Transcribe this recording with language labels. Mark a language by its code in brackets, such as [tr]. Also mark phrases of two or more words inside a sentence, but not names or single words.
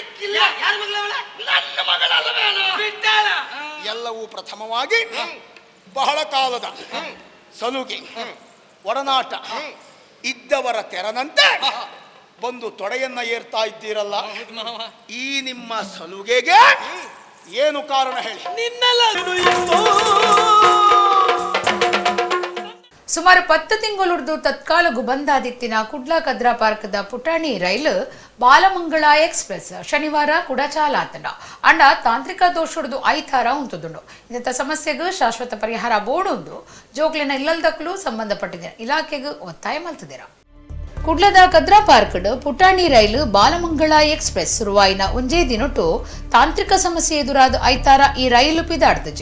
[kn] ಎಲ್ಲವೂ ಪ್ರಥಮವಾಗಿ ಬಹಳ ಕಾಲದ ಸಲುಗೆ ಒಡನಾಟ ಇದ್ದವರ ತೆರನಂತೆ ಬಂದು ತೊಡೆಯನ್ನ ಏರ್ತಾ ಇದ್ದೀರಲ್ಲ, ಈ ನಿಮ್ಮ ಸಲುಗೆಗೆ ಏನು ಕಾರಣ ಹೇಳಿ? [tcy] ಸುಮಾರು 10 ತಿಂಗಳುರ್ದು ತತ್ಕಾಲಗು ಬಂದಾದಿತ್ತಿನ ಕುಡ್ಲ ಕದ್ರಾ ಪಾರ್ಕ್ದ ಪುಟಾಣಿ ರೈಲು ಬಾಲಮಂಗಳ ಎಕ್ಸ್ಪ್ರೆಸ್ ಶನಿವಾರ ಕೂಡ ಚಾಲಾತಂಡ ಅಂಡ ತಾಂತ್ರಿಕ ದೋಷುಡ್ದು ಐತಾರ ಉಂಟುದುಂಡು. ಇಂಥ ಸಮಸ್ಯೆಗೂ ಶಾಶ್ವತ ಪರಿಹಾರ ಬೋಡುಂದು ಜೋಕ್ಲಿನ ಇಲ್ಲಲ್ದಕ್ಕೂ ಸಂಬಂಧಪಟ್ಟಿದೆ ಇಲಾಖೆಗೂ ಒತ್ತಾಯ ಮಲ್ತಿದ್ದೀರ. ಕುಡ್ಲದ ಕದ್ರಾ ಪಾರ್ಕ್ಡ್ ಪುಟಾಣಿ ರೈಲು ಬಾಲಮಂಗಳ ಎಕ್ಸ್ಪ್ರೆಸ್ ಶುರುವಾಯಿನ ಒಂಜೇ ದಿನೊಟ್ಟು ತಾಂತ್ರಿಕ ಸಮಸ್ಯೆ ಎದುರಾದ ಐತಾರ ಈ ರೈಲು ಪಿದಾಡ್ತಜೆ.